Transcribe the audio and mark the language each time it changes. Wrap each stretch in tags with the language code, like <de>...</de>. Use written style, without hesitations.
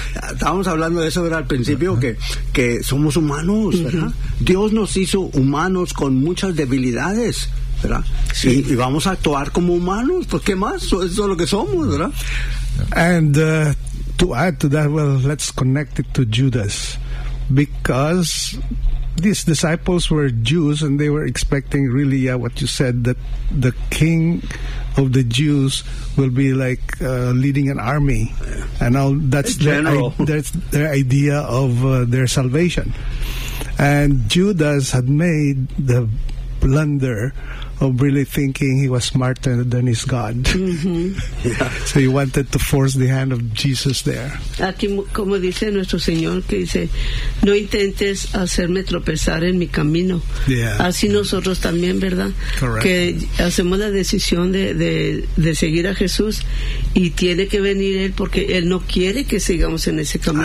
<es>Estábamos hablando de eso, ¿verdad? Al principio, que somos humanos, ¿verdad? Uh-huh. Dios nos hizo humanos con muchas debilidades, ¿verdad? Sí. Y vamos a actuar como humanos, pues ¿qué más? Eso es lo que somos, ¿verdad?</es> <en>And to add to that, well, let's connect it to Judas. Because these disciples were Jews, and they were expecting, really, what you said, that the king of the Jews will be like leading an army, and all that's their idea of their salvation. And Judas had made the blunder of really thinking he was smarter than his God. Mm-hmm. Yeah. So he wanted to force the hand of Jesus there.</en> <es>Aquí, como dice nuestro Señor, que dice, no intentes hacerme tropezar en mi camino.</es> <en>Yeah.</en> <es>Así nosotros también, ¿verdad?</es> <en>Correct.</en> <es>Que hacemos la decisión de seguir a Jesús y tiene que venir Él porque Él no quiere que sigamos en ese camino.</es>